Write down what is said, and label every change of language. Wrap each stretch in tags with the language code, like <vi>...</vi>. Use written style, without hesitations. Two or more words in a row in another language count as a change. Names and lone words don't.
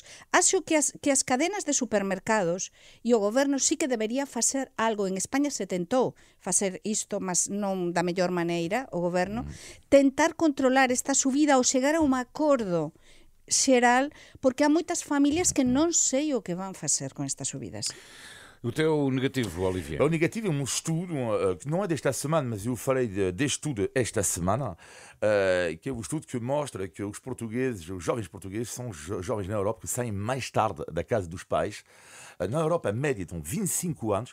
<gl>Acho que as cadenas de supermercados e o goberno sí que debería facer algo. En España se tentou facer isto, mas non da mellor maneira, o goberno, tentar controlar esta subida ou chegar a un acordo xeral, porque há moitas familias que non sei o que van facer con estas subidas.</gl> <pt>O teu negativo, Olivier? O negativo é um estudo que não é desta semana, mas eu falei deste estudo esta semana, que é um estudo que mostra que os portugueses, os jovens portugueses, são os jovens na Europa que saem mais tarde da casa dos pais. Na Europa, a média estão 25 anos.</pt>